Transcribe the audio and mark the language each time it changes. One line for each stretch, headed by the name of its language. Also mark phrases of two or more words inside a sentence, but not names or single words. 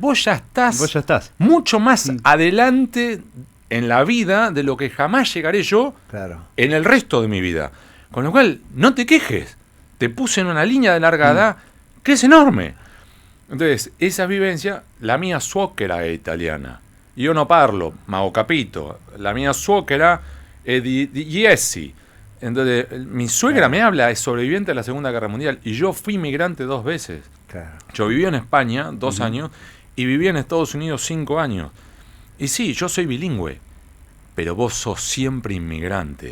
Spanish: era decir, vos ya estás Vos ya estás. mucho más adelante en la vida de lo que jamás llegaré yo Claro. en el resto de mi vida. Con lo cual, no te quejes. Te puse en una línea de largada que es enorme. Entonces, esa vivencia,
Italian: la mia suocera è italiana. Io non parlo, ma ho capito. La mia suocera è di Jesse.
Spanish: Entonces, mi suegra me habla, es sobreviviente de la Segunda Guerra Mundial, y yo fui migrante 2 veces. Claro. Yo viví en España 2 años y viví en Estados Unidos 5 años. Y sí, yo soy bilingüe, pero vos sos siempre inmigrante.